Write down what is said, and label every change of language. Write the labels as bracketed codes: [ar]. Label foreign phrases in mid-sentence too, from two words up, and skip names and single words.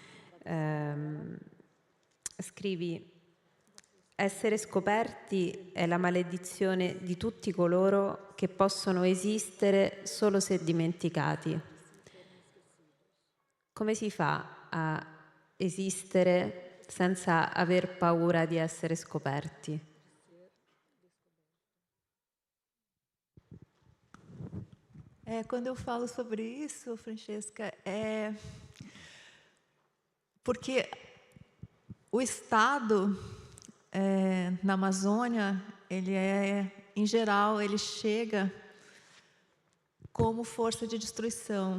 [it] Scrivi: essere scoperti è la maledizione di tutti coloro che possono esistere solo se dimenticati. Come si fa a esistere senza aver paura di essere scoperti? [pt] Quando eu falo sobre isso, Francesca, porque o Estado na Amazônia, em geral, ele chega como força de destruição.